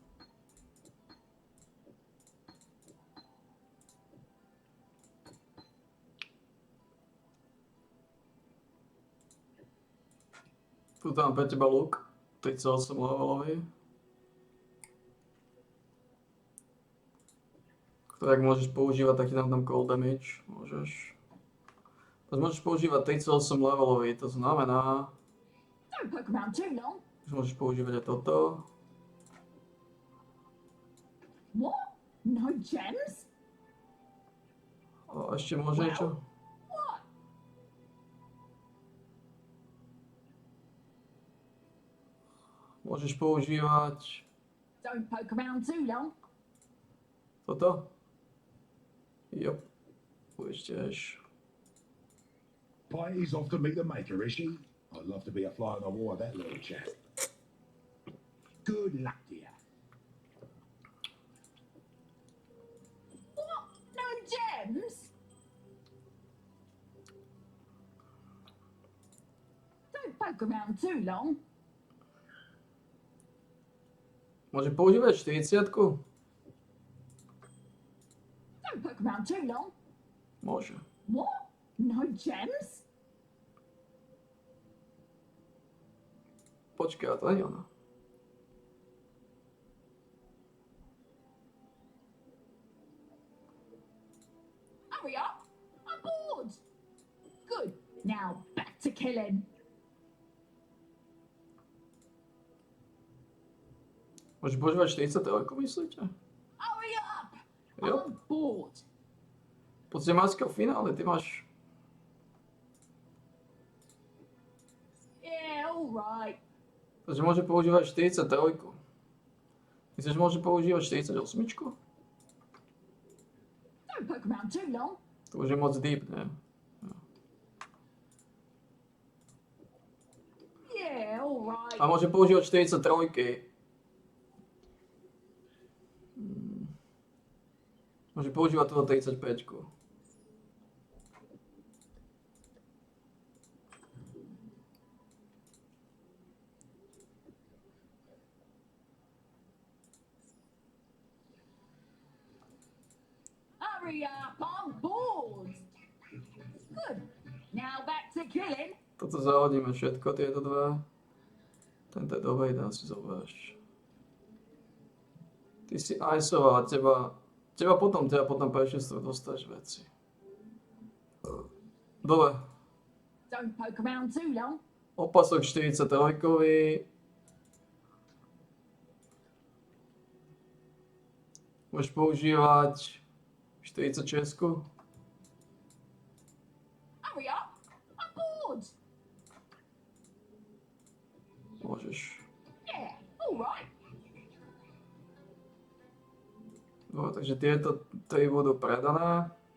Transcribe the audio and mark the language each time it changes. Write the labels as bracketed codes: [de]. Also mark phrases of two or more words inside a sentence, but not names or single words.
[sk] Tu tam pre teba luk. 38 levelový. Ktorý ak môžeš používať, tak ti tam [en] cold damage. [sk] Môžeš používať 38 levelový, to znamená, [en] Don't poke around too long. [sk] že môžeš používať aj toto. [en] What? No gems? [sk] A ešte môže niečo? [en] What? [sk] Môžeš používať [en] Don't poke around too long. [sk] toto. Jo. Budeš tiež. [en] Pity's off to meet the maker, is she? I'd love to be a fly on the wall of that little chap. Good luck to you. What? No gems? Don't poke around too long. [sk] Môže používať 40-ku? [en] Don't poke around too long. [sk] Môže. [en] What? No gems? [sk] Počkaj, a to nie je ona. [en] Hurry up! I'm bored! Good. Now back to killing. [sk] Môže používať 43, myslíte? [en] Hurry up! [sk] Jo. [en] I'm bored. [sk] Poďte máčka v finále, ty máš... [en] Yeah, all right. [sk] Takže môže používať 43. Myslíš, že môže používať 48? Don't poke around too long. To už je moc deep, ne? [en] Yeah, all right. [sk] A môže používať 43. Môže používať túto 35. [en] Hurry up! I'm bored. Good. Now back to killing. [sk] Toto zahodíme všetko, tieto dva. Tento je dobrý, ten si zoberieš. Ty si iceoval, teba potom prečistru dostáš veci. Dobre, [en] Don't poke around too long. [sk] Opasok 43. Môžeš používať 46. [en] Hurry up. I'm bored. [sk] Môžeš. [en] Yeah, all right. [sk] No, takže tieto 3 budú predané.